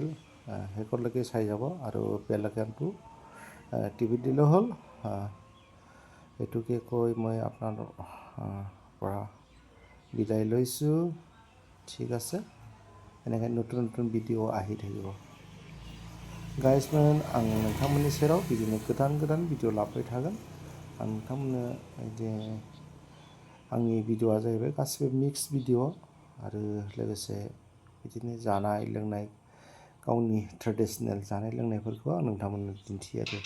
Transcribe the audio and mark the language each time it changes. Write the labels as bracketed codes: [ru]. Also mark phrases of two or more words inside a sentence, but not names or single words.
[as] শেষলৈকে চাই যাব আৰু বেল আইকনটো টিপি দিলেই হ'ল। এইটোকে কৈ মই আপোনাৰ পৰা বিদায় লৈছোঁ। ঠিক আছে, এনেকৈ নতুন ভিডিঅ' আহি থাকিব। [brx] गाइसमोन, आं नोंथांमोननि सेराव बिदिनो गोदान भिडिअ लाबोबाय थागोन। आं नोंथांमोननो आंनि भिडिअआ जाहैबाय गासिबो [en] mix video [brx] आरो लोगोसे बिदिनो जानाय लोंनाय, गावनि ट्रेडिसनेल जानाय लोंनायफोरखौ आं नोंथांमोननो दिन्थियो आरो।